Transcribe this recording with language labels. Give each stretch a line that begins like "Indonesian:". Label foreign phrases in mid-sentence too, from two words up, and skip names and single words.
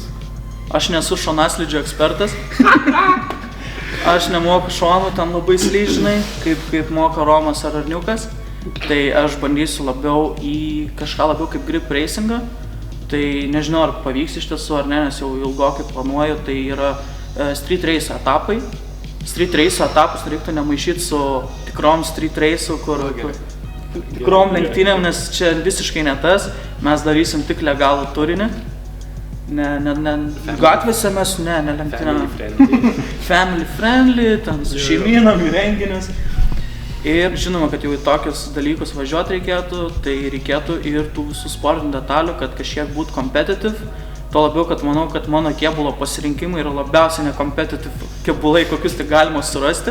Lithuanian: Aš nesu šonaslydžio ekspertas. Aš nemoku šonų ten labai slydžinai, kaip moka Romas ar Arniukas. Tai aš bandysiu labiau į kažką labiau kaip
English: grip racingą.
Lithuanian: Tai nežinau, ar pavyks iš tiesų ar ne, nes jau ilgokai planuoju. Tai yra
English: street race
Lithuanian: etapai.
English: Street race
Lithuanian: etapus reiktų nemaišyti su tikrom
English: street race'u,
Lithuanian: kur tikrom lenktynėm, nes čia visiškai ne tas. Mes darysim tik legalų turinį. Gatvėse mes, ne lenktynėm.
English: Family friendly,
Lithuanian: ten su šeimynam į renginius. Ir žinoma, kad jau į tokius dalykus važiuoti reikėtų, tai reikėtų ir tų visų sportinių detalių, kad kažkiek būtų competitive. Tuo labiau, kad manau, kad mano kėbulo pasirinkimai yra labiausiai necompetitive kėbulai, kokius tik galima surasti.